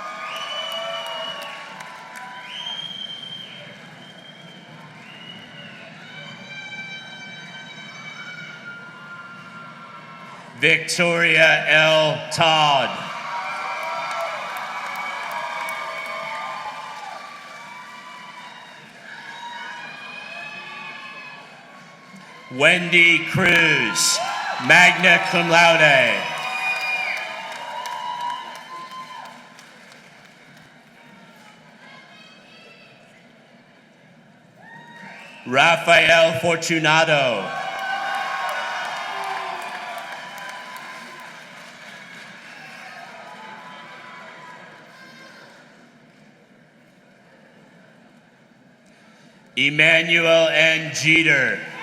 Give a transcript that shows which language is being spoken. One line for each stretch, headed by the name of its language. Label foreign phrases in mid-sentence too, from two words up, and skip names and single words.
English: Victoria L. Todd. Wendy Cruz,
Latin: magna cum laude.
English: Rafael Fortunato. Emmanuel N. Jeter.